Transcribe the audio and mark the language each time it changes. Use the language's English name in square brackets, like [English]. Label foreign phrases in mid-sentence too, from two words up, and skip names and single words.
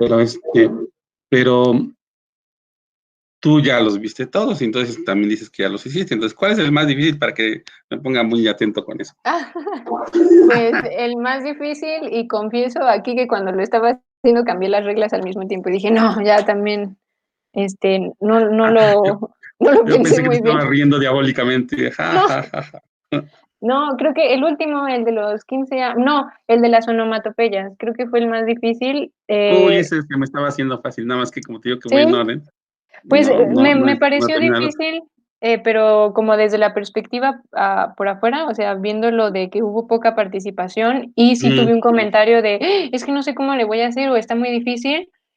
[Spanish] Pero, pero tú ya los viste todos y entonces también dices que ya los hiciste. Entonces, ¿cuál es el más difícil para que me ponga muy atento con eso? Ah, pues el más difícil, y confieso aquí que cuando lo estaba haciendo cambié las reglas al mismo tiempo y dije, no, ya también, no, Yo, no lo yo pensé pensé que te muy bien. estaba riendo diabólicamente. Ja, No, ja, ja, ja. no, creo que el último, el de los 15 años, no, el de las onomatopeyas, creo que fue el más difícil. Uy, ese es que me estaba haciendo fácil, nada más que como te digo que voy en Sí, orden. pues me No he pareció terminado. difícil, pero como desde la perspectiva por afuera, o sea, viendo lo de que hubo poca participación y sí tuve un comentario de, "Ah, es que no sé cómo le voy a hacer o está muy difícil".